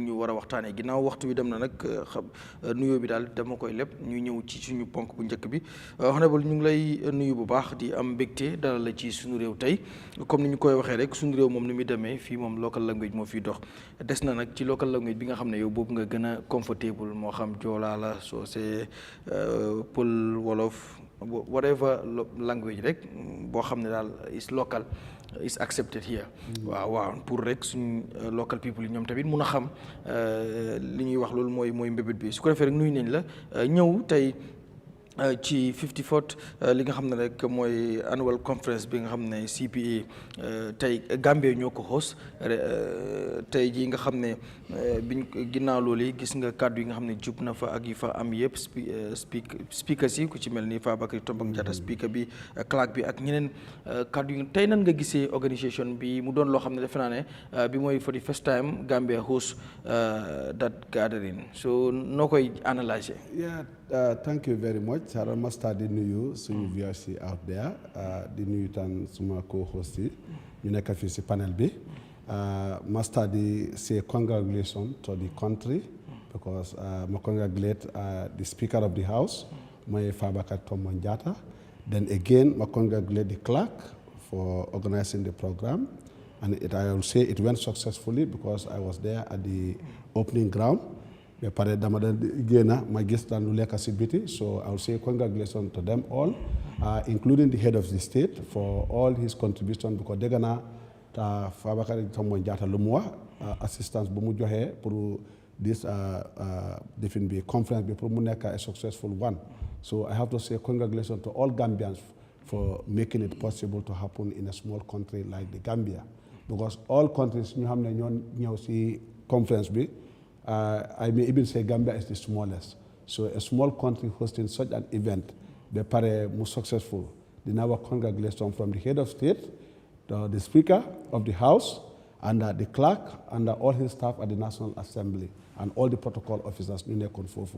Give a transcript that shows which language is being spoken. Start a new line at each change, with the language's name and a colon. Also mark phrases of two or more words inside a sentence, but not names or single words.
Wolof: ñu war a waxtaanee ginnaaw waxtu bi dem na nag xam nuyoo bi daal dama koy lépp ñu ñëw ci suñu ponk bu njëkk bi honorable ñu ngi lay nuyu bu baax di am mbégte dalal la ci suñu réew tey comme ni ñu koy waxee rek suñu réew moom ni muy demee fii moom
English: local language
Wolof: moo fiy dox des na nag ci
English: local language
Wolof: bi nga xam ne yow boobu nga gën a comfortable moo xam joolaa la soose pël wolof
English: whatever language
Wolof: rek boo xam ne daal
English: is local is accepted here.
Wolof: waaw pour rek suñ
English: local people
Wolof: yi ñoom tamit mun a xam li ñuy wax loolu mooy mbébét bi su ko defee rek nuyu nañ la ñëw tey ci 54th li nga xam ne rek mooy
English: annual conference
Wolof: bi nga xam ne CPA tey Gambia ñoo ko host tey jii nga xam ne biñ ginnaaw loolu yi gis nga kàddu yi nga xam ne jub na fa ak yi fa am yëpp speaker si ku ci mel ni Fabakary Tombong Jatta speaker bi Clark bi ak ñeneen kàddu yi tey nan nga gisee organisation bi mu doon loo xam ne defe naa ne bi mooy
English: for the first time Gambia host that gathering
Wolof: so noo koy analyser.
English: Thank you very much. I must start
Wolof: di nuyu suñu
English: viewers out there
Wolof: di nuyu tan suma
English: co-host
Wolof: yi ñu nekk fii si panel bi
English: must start di say congratulations to the country because ma congratulate the Speaker of the House mooy Fabakary Tombong Jatta. Then again ma congratulate the clerk for organizing the program and I will say it went successfully because I was there at the opening ground.
Wolof: Ba pare dama da génna ma gis tan lu lekk si biti
English: so I will say congratulations to them all including the head of the state for all his contribution because
Wolof: dégg naa ta
English: Fabakary Tombong Jatta
Wolof: lu mu wax assistance bu mu joxee
English: pour this
Wolof: defin bi conference bi pour mu nekk
English: a successful one so I have to say congratulations to all Gambians for making it possible to happen in a small country like the Gambia because all countries
Wolof: ñu xam ne ñoo ñëw si conference bi
English: I may even say Gambia is the smallest. So a small country hosting such an event, be pare more successful. Then our congratulations from the head of state, the Speaker of the House, and the clerk, and all his staff at the National Assembly, and all the protocol officers in the Konfofo.